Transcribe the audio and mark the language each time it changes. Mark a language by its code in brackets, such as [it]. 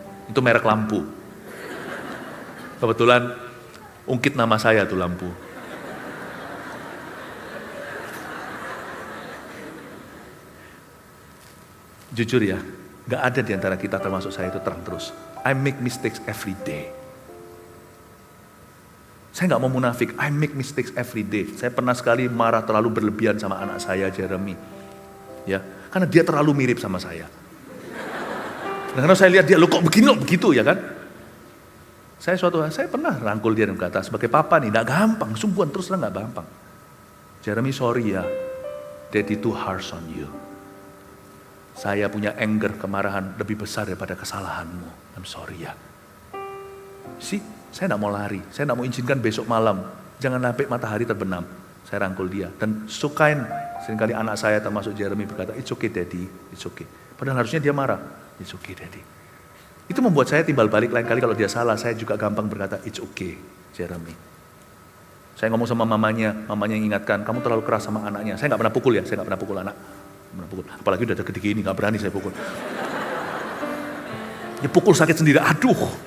[id] Itu merek lampu. Kebetulan ungkit nama saya tuh lampu. Jujur ya, gak ada di antara kita termasuk saya itu terang terus. [en] I make mistakes every day. [id] Saya gak mau munafik, [en] I make mistakes every day. [id] Saya pernah sekali marah terlalu berlebihan sama anak saya, Jeremy. Ya, karena dia terlalu mirip sama saya. Dan karena saya lihat dia, lo kok begini, lo begitu ya kan? Saya pernah rangkul dia dan berkata, sebagai papa nih, gak gampang, sungguhan terus terang gak gampang. [en] Jeremy, sorry ya, Daddy too harsh on you. [id] Saya punya anger, kemarahan lebih besar daripada kesalahanmu. [en] I'm sorry [id] ya. Saya gak mau lari, saya gak mau izinkan besok malam, jangan sampai matahari terbenam. Saya rangkul dia, dan sukain, seringkali anak saya termasuk Jeremy berkata, [en] it's okay Daddy, it's okay. [id] Padahal harusnya dia marah, [en] it's okay Daddy. [id] Itu membuat saya timbal balik lain kali kalau dia salah, saya juga gampang berkata, [en] it's okay, Jeremy. [id] Saya ngomong sama mamanya yang ingatkan, kamu terlalu keras sama anaknya. Saya nggak pernah pukul ya, saya nggak pernah pukul anak. Apalagi udah gede gini, nggak berani saya pukul. Ya pukul sakit sendiri, aduh.